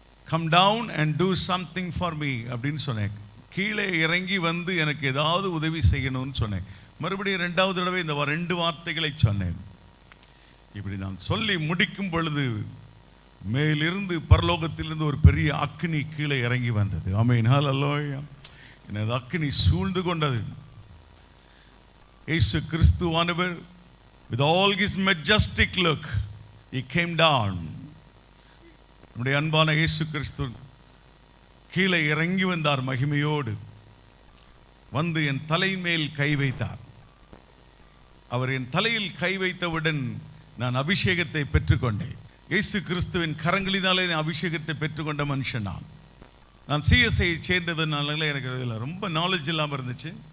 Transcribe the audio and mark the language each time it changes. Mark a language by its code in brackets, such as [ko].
[en] Come down and do something for me [ta] அப்படின்னு சொன்னேன். கீழே இறங்கி வந்து எனக்கு ஏதாவது உதவி செய்யணும்னு சொன்னேன். மறுபடியும் 2வது தடவை இந்த 2 வார்த்தைகளை சொன்னேன். இப்படி நான் சொல்லி முடிக்கும் பொழுது மேலிருந்து பரலோகத்திலிருந்து ஒரு பெரிய அக்கினி கீழே இறங்கி வந்தது. ஆமென், ஹல்லேலூயா. எனது அக்கினி சூழ்ந்து கொண்டது. இயேசு கிறிஸ்துவானவர் [en] with all his majestic look he came down. [ta] நம்முடைய அன்பான இயேசு கிறிஸ்து கீழே இறங்கி வந்தார். மகிமையோடு வந்து என் தலைமேல் கை வைத்தார். அவர் என் தலையில் கை வைத்தவுடன் நான் அபிஷேகத்தை பெற்றுக்கொண்டேன். இயேசு கிறிஸ்துவின் கரங்களினாலே அபிஷேகத்தை பெற்றுக்கொண்ட மனுஷன் நான் CSI சேர்ந்ததுனால எனக்கு இதில் ரொம்ப நாலேஜ் இல்லாமல் இருந்துச்சு.